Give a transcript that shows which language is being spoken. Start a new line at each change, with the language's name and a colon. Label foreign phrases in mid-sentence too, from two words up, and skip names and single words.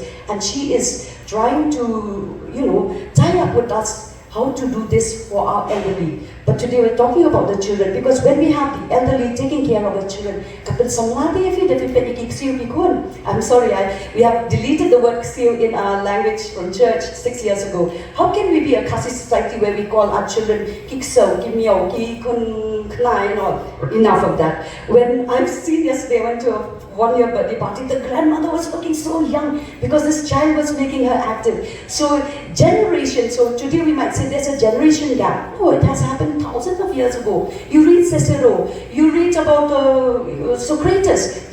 English: And she is trying to, tie up with us how to do this for our elderly. But today we're talking about the children, because when we have the elderly taking care of the children, I'm sorry, we have deleted the word ksio in our language from church 6 years ago. How can we be a Khasi society where we call our children
Khasi: kikso, kimyo, Khynnah,
English: and all? Enough of that. When I've seen yesterday, I went to a one-year birthday party, the grandmother was looking so young because this child was making her active. So generation, so today we might say there's a generation gap. No, it has happened thousands of years ago. You read Cicero, you read about Socrates.